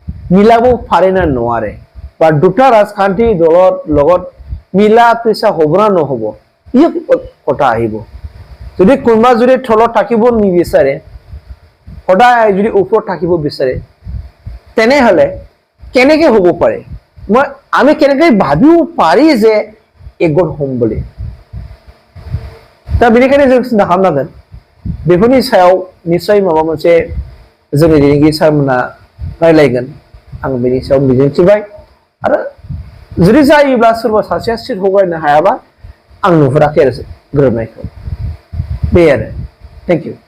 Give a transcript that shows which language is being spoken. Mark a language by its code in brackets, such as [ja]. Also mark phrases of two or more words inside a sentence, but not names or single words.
[as] মিলাব পাৰে না নোৱাৰে বা দুটা ৰাজখান্তি দলৰ লগত মিলা প্ৰীচা হ'ব না নহ'ব ই কথা আহিব যদি কোনোবা যদি তলত থাকিব নিবিচাৰে সদায় যদি ওপৰত থাকিব বিচাৰে তেনেহ'লে কেনেকৈ হ'ব পাৰে আমি কেনেকৈ ভাবিব পাৰি যে একগোট হ'ম বুলি [brx] दा बेनिखायनो जों सिन्था खालामनांगोन बेफोरनि सायाव निस्सय माबा मोनसे जोंनि दैदेनगिरि सारमोना रायलायगोन आं बेनि सायाव मिजिंथिबाय आरो जुदि जायोब्ला सोरबा सासेया सिट हगारनो हायाबा आं नुहुराखै आरो गोरोबनायखौ बे आरो [en] thank you